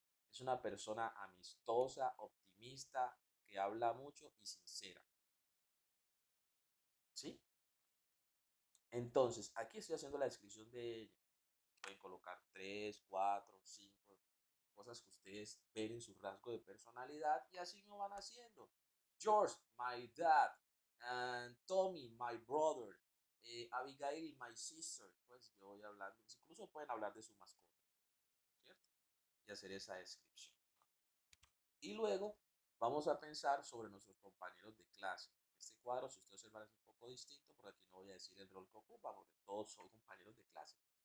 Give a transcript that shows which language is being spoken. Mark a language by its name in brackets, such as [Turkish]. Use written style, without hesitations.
[Spanish] Es una persona amistosa, optimista, que habla mucho y sincera. ¿Sí? Entonces, aquí estoy haciendo la descripción de ella. Pueden colocar 3, 4, 5 cosas que ustedes ven en su rasgo de personalidad y así lo van haciendo. [English] George, my dad, and Tommy, my brother, Abigail, my sister. [Spanish] Pues yo voy hablando, incluso pueden hablar de su mascota, ¿cierto? Y hacer esa descripción. Y luego vamos a pensar sobre nuestros compañeros de clase. Este cuadro, si usted observa, es un poco distinto, porque aquí no voy a decir el rol que ocupa, porque todos son compañeros de clase.